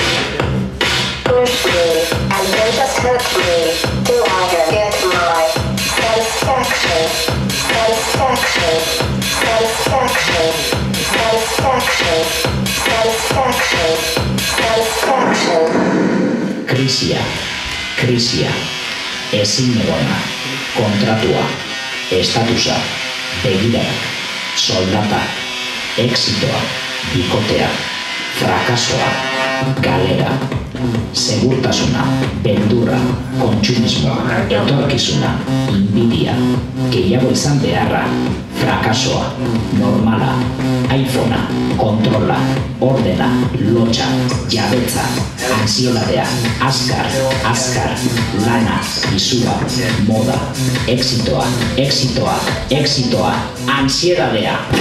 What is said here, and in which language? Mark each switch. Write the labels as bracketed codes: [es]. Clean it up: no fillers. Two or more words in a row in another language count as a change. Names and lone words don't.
[en] Push me, and then just hurt me, till I get my satisfaction. Satisfaction. Satisfaction. Satisfaction. Satisfaction. Satisfaction. [eu] Krisia, ezin egona, kontratua, estatusa, begiradak, soldata, exitoa, bikotea, frakasoa, galera, segurtasuna, beldurra, kontsumismoa, etorkizuna, inbidia, gehiago izan beharra, frakasoa, normala, iPhonea, kontrola, ordena, lotxa, jabetza, ansiedadea, azkar, lana, izua, moda, exitoa, ansiedadea.